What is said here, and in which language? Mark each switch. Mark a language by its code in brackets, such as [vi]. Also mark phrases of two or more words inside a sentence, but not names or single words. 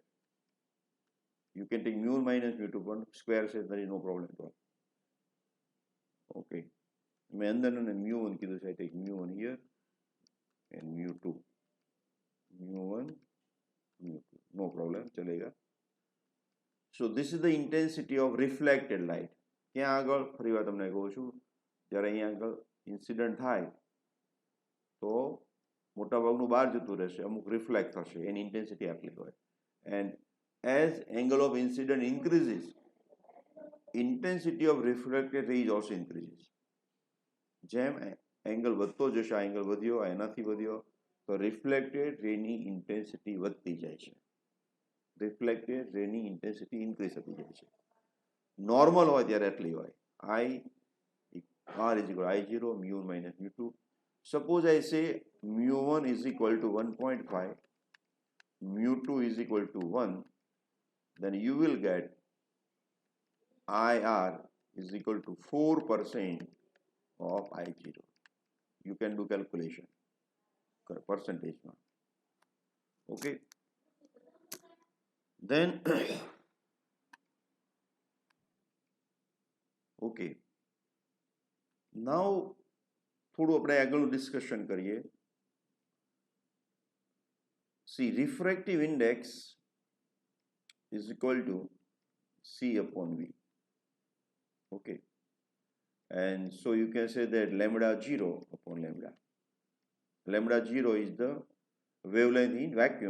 [en] You can take mu minus mu 2 1 square, says there is no problem at all. Okay, and then mu 1 kilo, I take mu 1 here and mu 2, mu 1 mu 2, no problem, chalega. So this is the intensity of reflected light. [gu] ક્યાં આગળ ફરી વાર તમને કહું છું, જ્યારે અહીંયા આગળ ઇન્સિડન્ટ થાય તો મોટાભાગનું બહાર જતું રહેશે, અમુક રિફ્લેક્ટ થશે, એની ઇન્ટેન્સિટી આટલી હોય. [en] એન્ડ as angle of incident increases, intensity of reflected ray is also increases. [gu] જેમ એંગલ વધતો જશે, આ એંગલ વધ્યો, આ એનાથી વધ્યો, તો રિફ્લેક્ટેડ રેની ઇન્ટેન્સિટી વધતી જાય છે. રિફ્લેક્ટેડ રેની ઇન્ટેન્સિટી ઇન્ક્રીઝ થતી જાય છે. નોર્મલ હોય ત્યારે એટલી હોય, [en] I R is equal to I0 mu 1 minus mu 2. Suppose I say mu 1 is equal to 1.5, mu 2 is equal to 1, then you will get IR is equal to 4% of I0. You can do calculation, percentage. Okay. Then, okay. Now, [gu] થોડું આપણે આગળનું ડિસ્કશન કરીએ. [en] See, refractive index is equal to C upon V. Okay. And so you can say that lambda 0 upon lambda. Lambda 0 is the wavelength in vacuum.